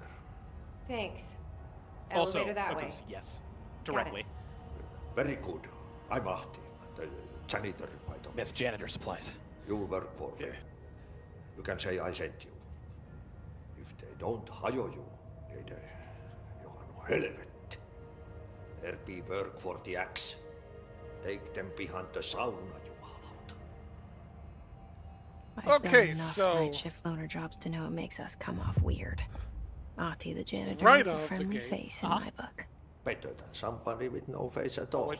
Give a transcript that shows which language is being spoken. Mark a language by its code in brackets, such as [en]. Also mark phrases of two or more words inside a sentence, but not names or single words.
[en] Thanks. Also, Elevator that way. goes, yes, directly. it. Very good. I'm Ahti, the janitor, by the way. Myth janitor supplies. You work for me. You can say I sent you. If they don't hire you, [fi] niin Johan helvet. [en] There be work for the axe. Take them behind the sauna, jumalauta. I've Okay, done enough so- night shift loner jobs to know it makes us come off weird. Ahti the janitor Right is a out of the friendly gate. face in Uh-huh. my book. Better than somebody with no face at all.